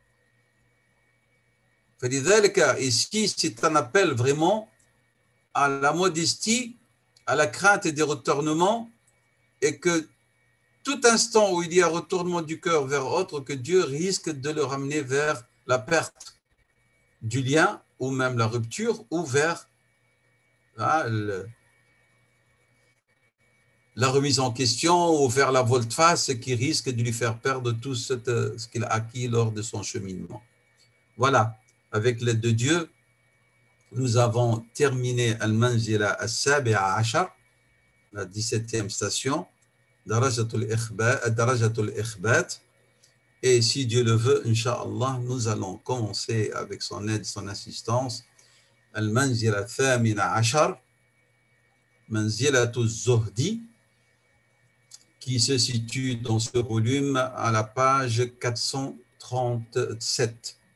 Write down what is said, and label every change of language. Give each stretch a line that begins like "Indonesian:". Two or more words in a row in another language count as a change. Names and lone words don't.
French: فلذلك ici c'est un appel vraiment à la modestie, à la crainte et des retournements, et que tout instant où il y a retournement du cœur vers autre, que Dieu risque de le ramener vers la perte du lien ou même la rupture ou vers la remise en question ou vers la volte-face qui risque de lui faire perdre tout ce qu'il a acquis lors de son cheminement. Voilà, avec l'aide de Dieu, nous avons terminé
Arabic: المنزلة السابعة عشر,
French: la 17e station,
Arabic: درجة الإخبات.
French: Et si Dieu le veut,
Arabic: إن شاء الله,
French: nous allons commencer avec son aide, son assistance,
Arabic: المنزلة الثامنة عشر منزلة الزهد,
French: qui se situe dans ce volume à la page 437.